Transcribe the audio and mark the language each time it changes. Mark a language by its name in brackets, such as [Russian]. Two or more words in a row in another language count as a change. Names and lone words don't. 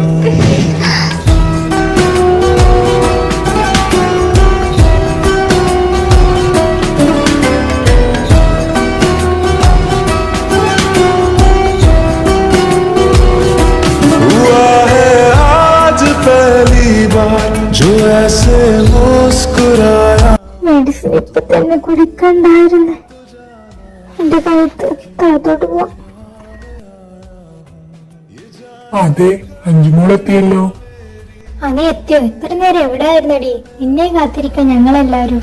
[Hindi] हुआ है आज पहली बार जो ऐसे मुस्कुराया [Malayalam] മെഡിസിൻ ഇപ്പൊ തന്നെ കുടിക്കണ്ടായിരുന്നു. എന്റെ കഴുത്ത് താഴത്തോട്ട് പോവാം. അതെ അഞ്ചുമോളെത്തിയല്ലോ. അതെ എത്തിയോ? ഇത്ര നേരം എവിടെ ആയിരുന്നടി? നിന്നെ കാത്തിരിക്കാൻ ഞങ്ങളെല്ലാരും.